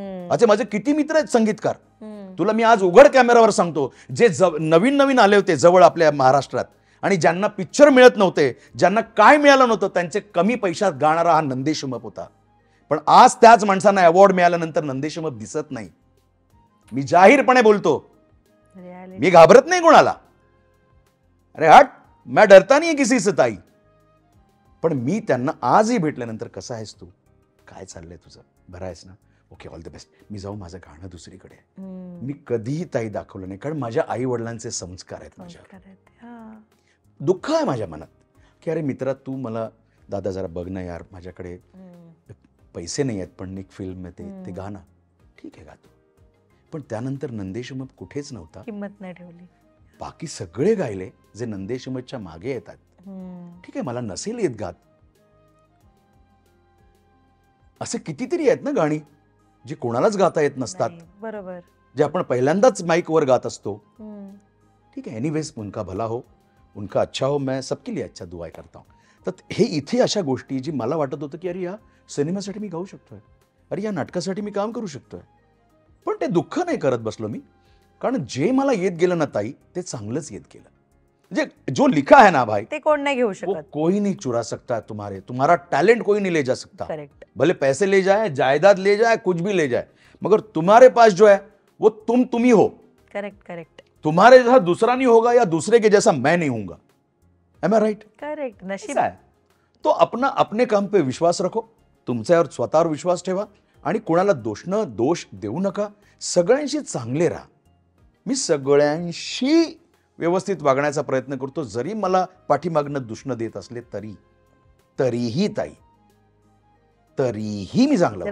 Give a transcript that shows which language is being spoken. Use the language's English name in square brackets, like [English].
[Marathi] असे माझे किती मित्र आहेत संगीतकार, तुला मी आज उघड कॅमेरावर सांगतो, जे नवीन नवीन आले होते जवळ आपल्या महाराष्ट्रात आणि ज्यांना पिक्चर मिळत नव्हते, ज्यांना काय मिळालं नव्हतं, त्यांचे कमी पैशात गाणारा हा नंदेश उमप होता. पण आज त्याच माणसांना अवॉर्ड मिळाल्यानंतर नंदेश उमप दिसत नाही. मी जाहीरपणे बोलतो, मी घाबरत नाही कोणाला. [Hindi] अरे हट, मैं डरता नहीं किसी से ताई. [Marathi] पण मी त्यांना आजही भेटल्यानंतर कसा आहेस तू, काय चाललंय तुझं, बरं आहेस ना, ओके, [English] all the best, [Marathi] मी जाऊ, माझं गाणं दुसरीकडे. मी कधीही ताई दाखवलं नाही, कारण माझ्या आई वडिलांचे संस्कार आहेत माझ्यावर. दुःख आहे माझ्या मनात की अरे मित्रा, तू मला, दादा जरा बघ ना यार, माझ्याकडे पैसे नाही आहेत पण एक फिल्म ते गाणं, ठीक आहे गातो. पण त्यानंतर नंदेश उमप कुठेच नव्हता, किंमत नाही ठेवली. बाकी सगळे गायले जे नंदेश उमपच्या मागे येतात. ठीक आहे, मला नसेल येत गात, असे कितीतरी आहेत ना गाणी जी कोणालाच गाता येत नसतात, बरोबर, जे आपण पहिल्यांदाच माईक वर गात असतो. ठीक आहे, [Hindi] एनीवेज, उनका भला हो, उनका अच्छा हो, मैं सबके लिए अच्छा दुआ करता हूं. [Marathi] तर हे इथे अशा गोष्टी जी मला वाटत होतं की अरे या सिनेमासाठी मी गाऊ शकतोय, अरे या नाटकासाठी मी काम करू शकतोय, पण ते दुःख नाही करत बसलो मी. कारण जे मला येत गेलं ना ताई, ते चांगलंच येत गेलं. [Hindi] म्हणजे जो लिखा है ना भाई, [Marathi] ते कोण नाही घेऊ [Hindi] वो [Marathi] शकत. [Hindi] कोई नहीं चुरा सकता तुम्हारा टैलेंट कोई नहीं ले जा सकता. [English] Correct. [Hindi] भले पैसे ले जाए, जायदाद ले जाए, कुछ भी ले जाए, मगर तुम्हारे पास जो है वो तुम ही हो. [English] Correct, correct. [Hindi] तुम्हारे जैसा दूसरा नहीं होगा या दूसरे के जैसा मैं नहीं हूंगा. [English] Am I right? [Marathi] करेक्ट. नशीब [Hindi] है. तो अपने काम पे विश्वास रखो, [Marathi] तुमच्यावर स्वतःवर विश्वास ठेवा आणि कोणाला दोष देऊ नका. सगळ्यांशी चांगले राहा. मी सगळ्यांशी व्यवस्थित वागण्याचा प्रयत्न करतो, जरी मला पाठीमागनं दुष्ण देत असले तरीही ताई, तरीही मी चांगला.